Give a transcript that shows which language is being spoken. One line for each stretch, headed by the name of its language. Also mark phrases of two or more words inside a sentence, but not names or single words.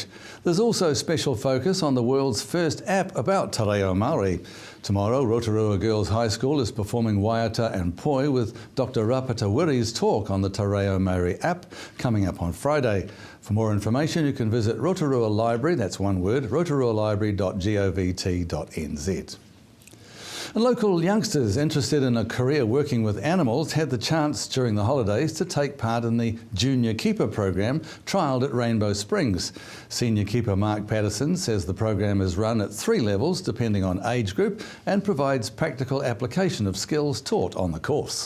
English: There's also special focus on the world's first app about Te Reo Māori. Tomorrow, Rotorua Girls High School is performing Waiata and Poi with Dr. Rapata Wiri's talk on the Te Reo Māori app coming up on Friday. For more information, you can visit Rotorua Library, that's one word, rotorualibrary.govt.nz. And local youngsters interested in a career working with animals had the chance during the holidays to take part in the Junior Keeper program trialled at Rainbow Springs. Senior Keeper Mark Patterson says the program is run at 3 levels depending on age group and provides practical application of skills taught on the course.